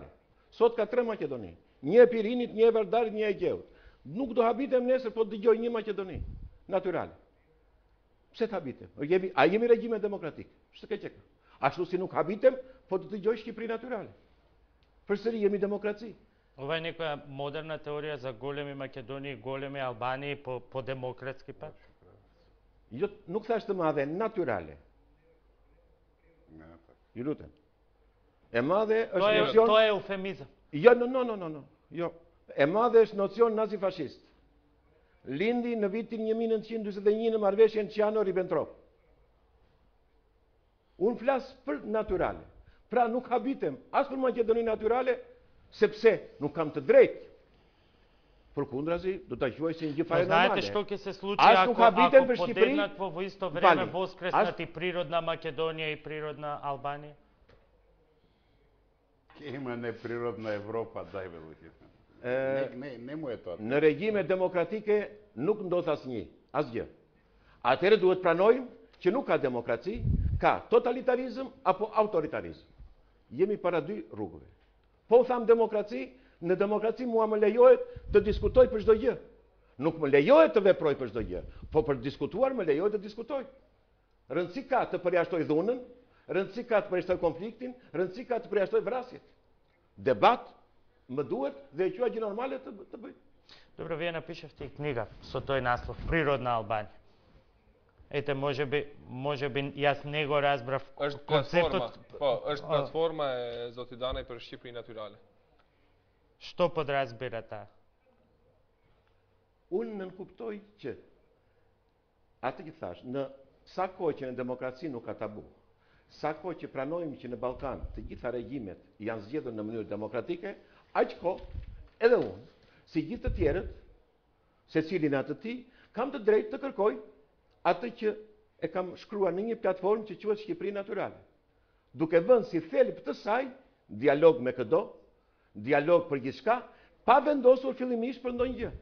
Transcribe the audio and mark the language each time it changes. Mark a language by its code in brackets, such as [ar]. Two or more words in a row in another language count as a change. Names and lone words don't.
[sq] Sot ka 3 Maqedoni. Një e Pirinit, një e Vardarit, një e Egeut. Nuk do habitem nesër, po dëgjoj një Maqedoni natyrale. Pse të habitem? A jemi regjime demokratik? Ç'të ke qenë? Ashtu si nuk habitem, po të dëgjoj Shqipëri natyrale. Përsëri jemi demokraci. [mk] Ова е некоја модерна теорија за големи Македонии, големи Албании по демократски пат? [sq] Jo, nuk thash të madhe, natyrale. Ju lutem. E madhe është nocion... [mk] To je eufemizëm. [sq] Jo, no. Jo. E madhe është nocion nazifashist. Lindi në vitin 1941 në marrëveshjen Ciano-Ribbentrop. Unë flas për natyrale. Pra nuk habitem as për Maqedoninë natyrale, sepse nuk kam të drejtë. Përkundrazi, do ta quaj si një gjë fare normale. [mk] Знаете што ќе се случи ако поделнат во исто време воскреснат и природна Македонија и природна Албанија? Има неприродна Европа, дај бе луѓе. Не му е тоа. [sq] Në regjime demokratike nuk ndodh asgjë. Atëherë duhet pranojmë që nuk ka demokraci, ka totalitarizëm apo autoritarizëm. Jemi para dy rrugëve. Po tham demokraci, në demokraci mua më lejohet të diskutoj për çdo gjë. Nuk më lejohet të veproj për çdo gjë, po për diskutuar më lejohet të diskutoj. Rëndësi ka të përjashtoj dhunën, rëndësi ka të përjashtoj konfliktin, rëndësi ka të përjashtoj vrasjet. Debat Më duhet dhe e quaj gjë normale të bëj. [mk] Добро, вие напишавте и книга со тој наслов Природна Албанија. Ете, може би јас не го разбрав [sq] Është [mk] концептот. [sq] platforma, po, është platforma e Zotit Danaj për Shqipëri natyrale. [mk] Што подразбира таа? [sq] Unë nënkuptoj që atë që thash, në sa kohë që në demokraci nuk ka tabu, sa kohë që pranojmë që në Ballkan të gjitha regjimet janë zgjedhur në mënyrë demokratike, aq kohë edhe unë, si gjithë të tjerët, secili në atë ti, kam të drejtë të kërkoj atë që e kam shkruar në një platformë që quhet Shqipëri Natyrale, duke vënë si thelb të saj dialog me këdo, dialog për gjithçka, pa vendosur fillimisht për ndonjë gjë.